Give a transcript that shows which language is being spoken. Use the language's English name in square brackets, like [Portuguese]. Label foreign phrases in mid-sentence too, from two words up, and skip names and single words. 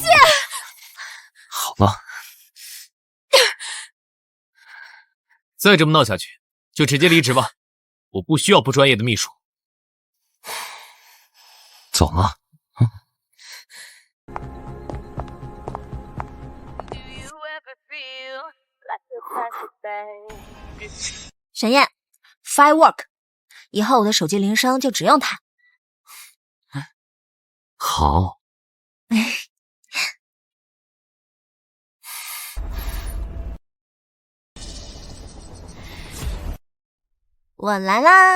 [Chinese] 好了，再這麼鬧下去，就直接離職吧，我不需要不專業的秘書。走了。沈燕 ，Firework，以後我的手機鈴聲就只用它。好。我來啦！